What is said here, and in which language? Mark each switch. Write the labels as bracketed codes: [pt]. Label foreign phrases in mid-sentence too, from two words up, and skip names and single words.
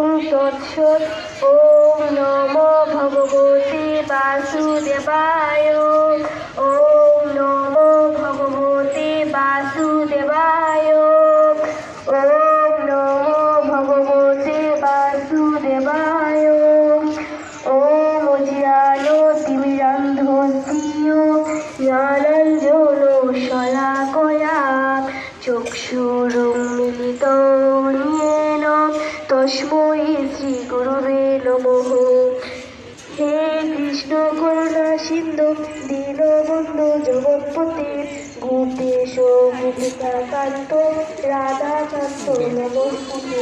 [sa] তৎসৎ। ওম নমো ভগবতে বাসুদেবায়। ওম নমো ভগবতে বাসুদেবায়। ওম নমো ভগবতে বাসুদেবায়। ওম অজিরানো তিমিরান্ধস্য জ্ঞানাঞ্জন শলাকয়া চক্ষুরুন্মিলিতং তস্मै শ্রী গুরুবে নমঃ। হে কৃষ্ণ করুণা সিন্ধু দীনবন্ধু জগৎপতে গোপেশ গোপিকাকান্ত রাধাকান্ত নমস্তুতে।